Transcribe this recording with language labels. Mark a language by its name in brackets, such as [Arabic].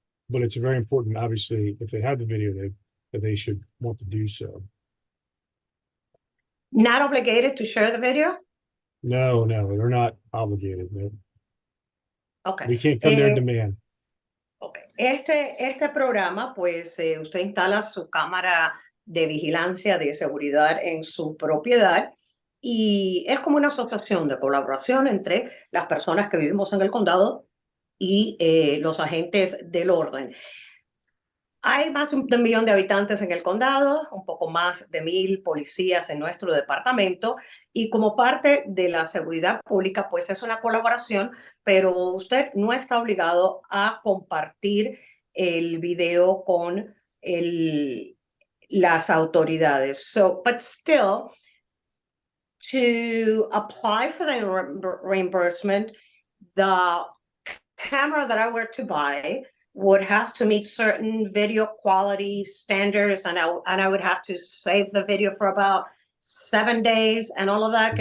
[English] But it's very important, obviously, if they have the video, that they should want to do so. Not obligated to share the video? No, they're not obligated. No. Okay. We can't come there and demand. Okay. [Spanish] Este programa, pues usted instala su cámara de vigilancia de seguridad en su propiedad y es como una asociación de colaboración entre las personas que vivimos en el condado y los agentes del orden. Hay más de 1 millón de habitantes en el condado, un poco más de 1,000 policías en nuestro departamento y como parte de la seguridad pública, pues es una colaboración, pero usted no está obligado a compartir el video con las autoridades. [English] So, but still, to apply for the reimbursement, the camera that I were to buy would have to meet certain video quality standards, and I would have to save the video for about 7 days and all of that.